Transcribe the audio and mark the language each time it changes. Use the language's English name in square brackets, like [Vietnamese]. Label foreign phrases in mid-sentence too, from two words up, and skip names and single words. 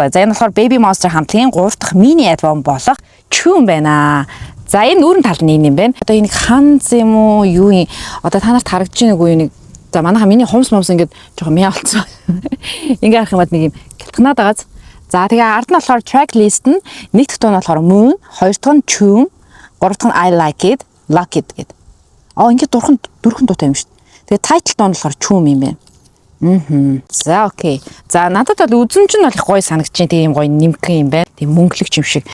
[Mongolian] За энэ болохоор Baby Monster хамтлагийн 3 дахь мини альбом болох Chum байна. За энэ нүүрэн тал нь юм байна. Одоо энийг ханз юм уу юу юм? Одоо та нарт харагдаж байна уу энийг? За манайха миний хумс ингээд жоохон мяа болцсон. Ингээ харах юм бод нэг юм гэлтгнаад байгааз. За тэгээ ард нь болохоор [English] track list [Mongolian] нь нэг дахь дуу нь болохоор Moon, хоёр дахь нь Chum, гурав дахь нь I Like It, Lock It гэдэг. Ингээ дөрвөн дуутай юм шүү дээ. Тэгээ title дуу нь болохоор Chum юм байна. За окей. За надад бол үзэн чинь бол их гоё санагдаж байна. Тийм гоё нимхэн юм байна. Тийм мөнгөлөгч юм шиг.